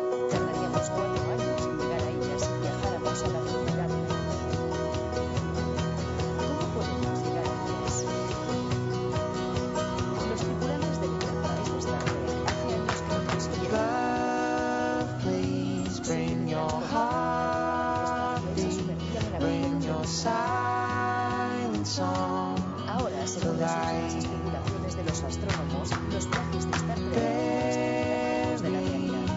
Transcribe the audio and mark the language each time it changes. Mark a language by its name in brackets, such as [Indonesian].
[Spanish] Tardaríamos 4 años en llegar a ellas si viajáramos a la velocidad de la luz. ¿Cómo podemos llegar a ellas? Los tripulantes del Enterprise Star Trek hace años que no consiguieron. [English] Love, please bring your heartbeat, bring your silent song. [Spanish] Ahora, según las últimas especulaciones de los astrónomos, los viajes de Star Trek de la Tierra